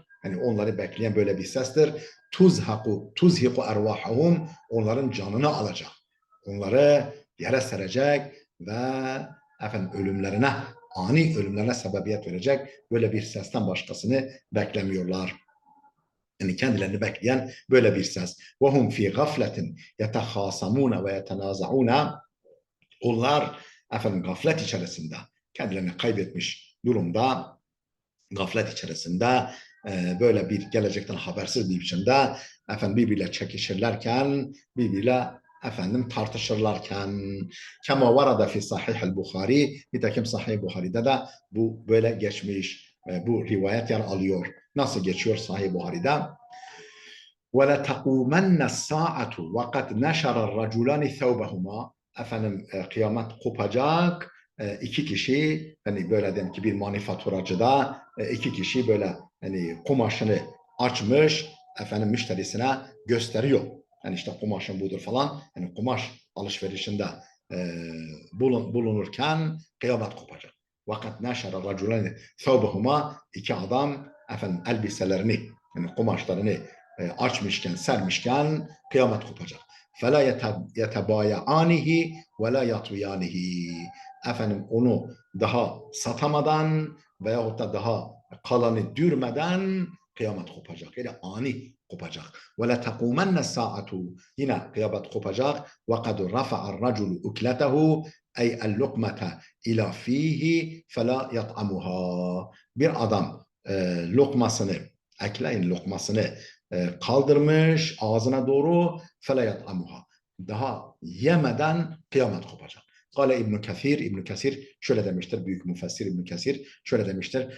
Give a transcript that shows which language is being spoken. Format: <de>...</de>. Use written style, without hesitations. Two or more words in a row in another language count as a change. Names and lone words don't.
<tr>Yani onları bekleyen böyle bir sestir.</tr> <ar>تزهق أرواحهم,</ar> <tr>onların canını alacak. Onları yere serecek ve ölümlerine, ani ölümlerine sebebiyet verecek böyle bir sesten başkasını beklemiyorlar. Yani kendilerini bekleyen böyle bir ses.</tr> <ar>وَهُمْ فِي غَفْلَةٍ يَتَخَاصَمُونَ وَيَتَنَازَعُونَ.</ar> <tr>Onlar gaflet içerisinde, kendilerini kaybetmiş durumda, gaflet içerisinde böyle bir gelecekten habersiz bir biçimde birbiriyle çekişirlerken, birbiriyle tartışırlarken,</tr> <ar>كما ورد في صحيح البخاري,</ar> <tr>nitekim Sahih Buhari'de de bu böyle geçmiş, bu rivayet yer alıyor. Nasıl geçiyor Sahih Buhari'de?</tr> <ar>وَلَتَقُومَنَّ السَّاعَةُ وَقَدْ نَشَرَ الرَّجُلَانِ ثَوْبَهُمَا.</ar> <tr>Kıyamet kopacak. İki kişi, hani böyle diyelim ki bir manifaturacıda iki kişi böyle hani kumaşını açmış, müşterisine gösteriyor. Yani işte kumaşın budur falan. Yani kumaş alışverişinde bulunurken kıyamet kopacak.</tr> <ar>وقد نشر الرجلان ثوبهما,</ar> <tr>iki adam elbiselerini, yani kumaşlarını açmışken, sermişken kıyamet kopacak.</tr> <ar>فَلَا يَتَبَايَعَانِهِ وَلَا يَطْوِيَانِهِ.</ar> <tr>Onu daha satamadan veyahut da daha kalanı dürmeden kıyamet kopacak. Yani ani kopacak.</tr> <ar>وَلَتَقُومَنَّ السَّاعَةُ.</ar> <tr>Yine kıyamet kopacak.</tr> <ar>وَقَدْ رَفَعَ الرَّجُلُ اُكْلَتَهُ أي اللقمة إلى فيه فلا يطعمها.</ar> <tr>Bir adam lokmasını, ekleyin lokmasını kaldırmış ağzına doğru,</tr> <ar>فلا يطعمها.</ar> <tr>Daha yemeden kıyamet kopacak. Kale İbn Kesir, İbn Kesir şöyle demiştir, büyük müfessir İbn Kesir şöyle demiştir.</tr>